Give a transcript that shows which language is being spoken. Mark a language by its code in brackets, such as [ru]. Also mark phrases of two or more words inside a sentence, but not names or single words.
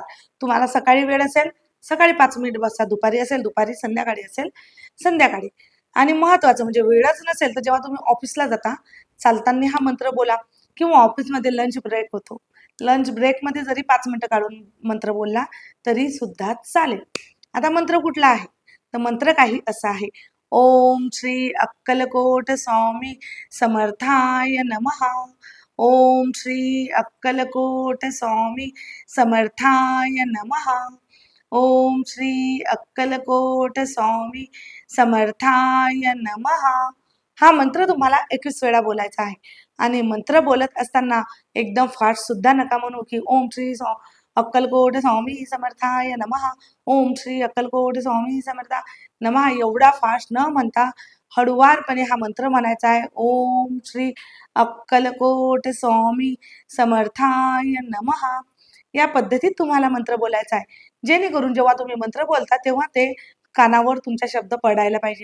[mr] तुम्हाला सकाळी वेळ असेल सकाळी 5 मिनिट बसा, दुपारी असेल दुपारी, संध्याकाळी असेल संध्याकाळी. आणि महत्वाचं म्हणजे वेळच नसेल तर जेव्हा तुम्ही ऑफिसला जाता चालताना हा मंत्र बोला किंवा ऑफिसमध्ये [en] lunch break [mr] होतो, लंच ब्रेकमध्ये जरी 5 मिनिटं काढून मंत्र बोलला तरी सुद्धा चालेल. आता मंत्र कुठला आहे तर मंत्र काही असा आहे, [sa] ओम श्री अक्कलकोट स्वामी समर्थाय नमः. ओम श्री अक्कलकोट स्वामी समर्थाय नमः. ओम श्री अक्कलकोट स्वामी समर्थाय नमः. [mr] हा मंत्र तुम्हाला 21 वेळा बोलायचा आहे. आणि मंत्र बोलत असताना एकदम फास्ट सुद्धा नका म्हणू की [sa] ओम श्री अक्कलकोट स्वामी समर्थाय नमः, ओम श्री अक्कलकोट स्वामी समर्था नमः [mr] एवढा फास्ट न म्हणता हळुवारपणे हा मंत्र म्हणायचा आहे. [sa] ओम श्री अक्कलकोट स्वामी समर्थाय नमः. [mr] या पद्धतीत तुम्हाला मंत्र बोलायचा आहे, जेणेकरून जेव्हा तुम्ही मंत्र बोलता तेव्हा ते कानावर तुमचा शब्द पडायला पाहिजे.